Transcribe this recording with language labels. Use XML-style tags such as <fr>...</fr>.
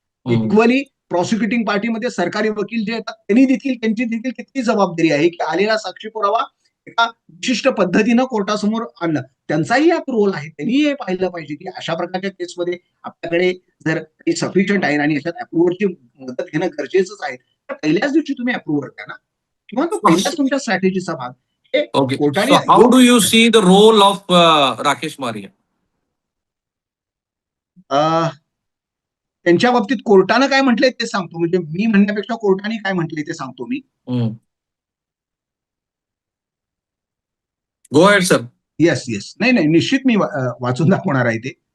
<mr>Equally प्रॉसिक्युटिंग पार्टीमध्ये सरकारी वकील जे येतात त्यांनी देखील त्यांची देखील किती जबाबदारी आहे की आलेला साक्षी पुरावा एका विशिष्ट पद्धतीनं कोर्टासमोर आणलं. त्यांचाही यात रोल आहे. त्यांनी हे पाहिलं पाहिजे की अशा प्रकारच्या केसमध्ये आपल्याकडे जर सफिशियंट आहे आणि याच्यात अप्रुव्हरची मदत घेणं गरजेचंच आहे तर पहिल्याच दिवशी तुम्ही अप्रुव्हर द्या ना, किंवा तो पहिल्याच तुमच्या स्ट्रॅटेजीचा भाग.</mr> <en>Okay. So how do you see the role of Rakesh Maria?</en> <mr>त्यांच्या बाबतीत कोर्टानं काय म्हटलंय ते सांगतो. म्हणजे मी म्हणण्यापेक्षा कोर्टाने काय म्हटलंय ते सांगतो मी.</mr> <en>Go ahead sir. Yes yes.</en> <mr>नाही निश्चित मी वाचून दाखवणार आहे ते.</mr>